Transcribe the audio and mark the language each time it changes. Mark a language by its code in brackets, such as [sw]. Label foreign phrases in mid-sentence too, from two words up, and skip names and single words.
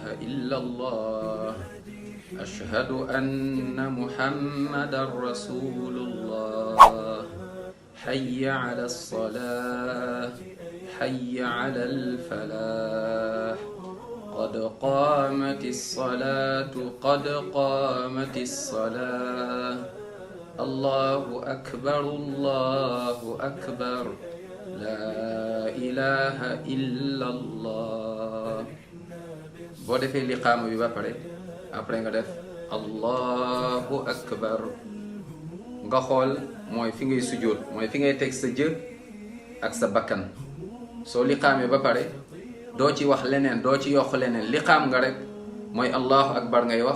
[ar] إلا الله أشهد أن محمدا رسول الله حي على الصلاة حي على الفلاح قد قامت الصلاة قد قامت الصلاة الله أكبر الله أكبر لا إله إلا الله. [wo] boo defee liqaama bi ba pare après nga def [ar] الله أكبر [wo] nga xool mooy fi ngay sujjóot mooy fi ngay teg sa jë ak sa bakkan. soo liqaamee ba pare doo ci wax leneen doo ci yokk leneen liqaam nga rek mooy [ar] الله أكبر [wo] ngay wax.